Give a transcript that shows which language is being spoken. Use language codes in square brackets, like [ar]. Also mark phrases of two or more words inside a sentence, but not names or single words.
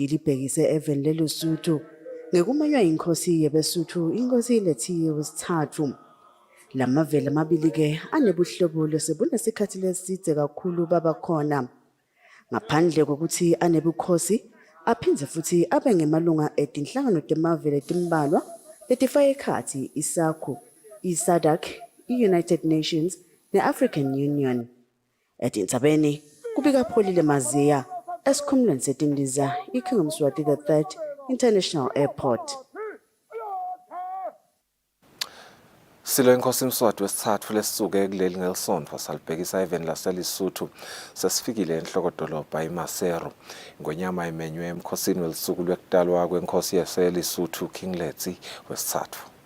[ss] libhekise eveni leLesotho ngekumenywa inkosi yebeSuthu inkosi lethiwe wesithathu. Lamavele amabili ke anebuhlobo lesebunesikhathi lesidze kakhulu baba khona. Ngaphandle kokuthi anebukhosi, aphindze futhi abe ngemalunga etinhlangano temavele timbalwa letifaka ekhatsi isakhu, i-SADC, i-United Nations ne-African Union. Etindzabeni kubika Pholile Maziya esikhumulweni setindiza iKing Mswati III International Airport. Silo inkosi Mswati wesithathu lesisuke kuleli ngelisonto salibhekisa eveni laseLesotho sesifikile enhlokodolobha iMaseru ngonyama imenywe emkhosini welisuku lwekutalwa kwenkosi yaseLesotho King Letsie wesithathu.